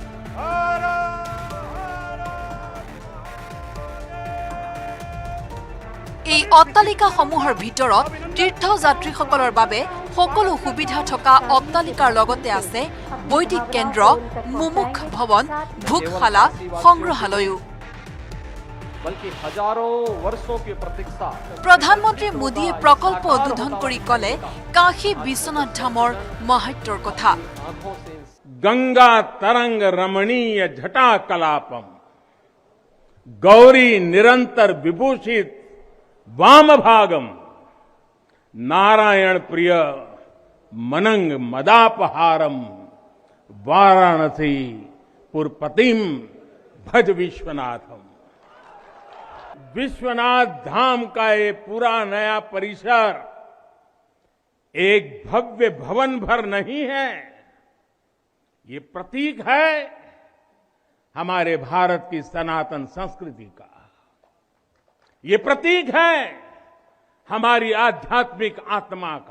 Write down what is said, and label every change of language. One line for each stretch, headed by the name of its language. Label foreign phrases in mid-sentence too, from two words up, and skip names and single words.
Assamese: এই অট্টালিকাসমূহৰ ভিতৰত তীৰ্থযাত্ৰীসকলৰ বাবে সকলো সুবিধা থকা অট্টালিকাৰ লগতে আছে বৈদিক কেন্দ্ৰ মুমুখ ভৱন ভোগশালা সংগ্ৰহালয়ো প্ৰধানমন্ত্ৰী মোদীয়ে প্ৰকল্প উদ্বোধন কৰি কলে কাশী বিশ্বনাথ ধামৰ মাহাত্ম্যৰ কথা
Sanskrit: গংগা তৰংগ ৰমণীয় ঝটা কলাপম গৌৰী নিৰন্তৰ বিভূষিত वामभागम नारायण प्रिय मनंग मदापहारम वाराणसी पुरपतिम भज विश्वनाथम।
Hindi: विश्वनाथ धाम का ये पूरा नया परिसर एक भव्य भवन भर नहीं है, ये प्रतीक है हमारे भारत की सनातन संस्कृति का। ये प्रतीक है हमारी आध्यात्मिक आत्मा का।